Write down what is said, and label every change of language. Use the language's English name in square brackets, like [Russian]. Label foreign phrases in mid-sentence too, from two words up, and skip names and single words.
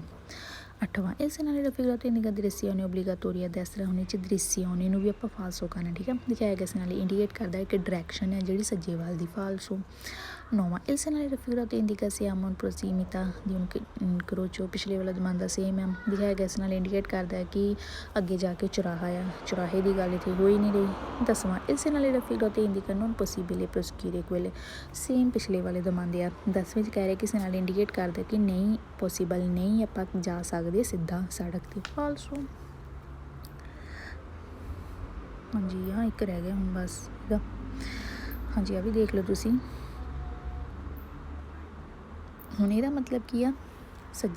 [Punjabi] 8ਵਾਂ [Italian] il segnale raffigurato indica direzione obbligatoria a destra [Punjabi] ਹੁਣ ਇਹ 'ਚ direzione ਨੂੰ ਵੀ ਆਪਾਂ ਫਾਲਸੋ ਕਰਨਾ ਠੀਕ ਆ ਦਿਖਾਇਆ ਗਿਆ segnale ਇੰਡੀਕੇਟ ਕਰਦਾ ਇੱਕ ਡਾਇਰੈਕਸ਼ਨ ਹੈ ਜਿਹੜੀ ਸੱਜੇ ਵੱਲ ਦੀ ਫਾਲਸੋ। 9ਵਾਂ [Italian] il segnale raffigurato indica siamo in prossimità di un incrocio [Punjabi] ਪਿਛਲੇ ਵਾਲਾ ਦਮਾਨ ਦਾ ਸੇਮ ਹੈ ਦਿਖਾਇਆ ਗਿਆ segnale ਇੰਡੀਕੇਟ ਕਰਦਾ ਹੈ ਕਿ ਅੱਗੇ ਜਾ ਕੇ ਚੁਰਾਹਾ ਆ ਚੁਰਾਹੇ ਦੀ ਗੱਲ ਇੱਥੇ ਹੋ ਹੀ ਨਹੀਂ ਰਹੀ। 10ਵਾਂ [Italian] il segnale raffigurato indica non possibile proseguire quelle [Punjabi] ਸੇਮ ਪਿਛਲੇ ਵਾਲੇ ਦਮਾਨ ਦੇ ਆ 10ਵੇਂ 'ਚ ਕਹਿ ਰਿਹਾ ਕਿ segnale ਇੰਡੀਕੇਟ ਕਰਦਾ ਕਿ ਨਹੀਂ ਪੋਸੀਬਲ ਨਹੀਂ ਆਪਾਂ ਜਾ ਸਕਦੇ ਸਿੱਧਾ ਸੜਕ 'ਤੇ ਫਾਲਸੋ। ਹਾਂਜੀ ਹਾਂ ਇੱਕ ਰਹਿ ਗਿਆ ਹੁਣ ਬਸ ਇਹਦਾ ਹਾਂਜੀ ਆ ਵੀ ਦੇਖ ਲਓ ਤੁਸੀਂ ਹੁਣ ਇਹਦਾ ਮਤਲਬ ਕੀ ਆ ਸੱਜੇ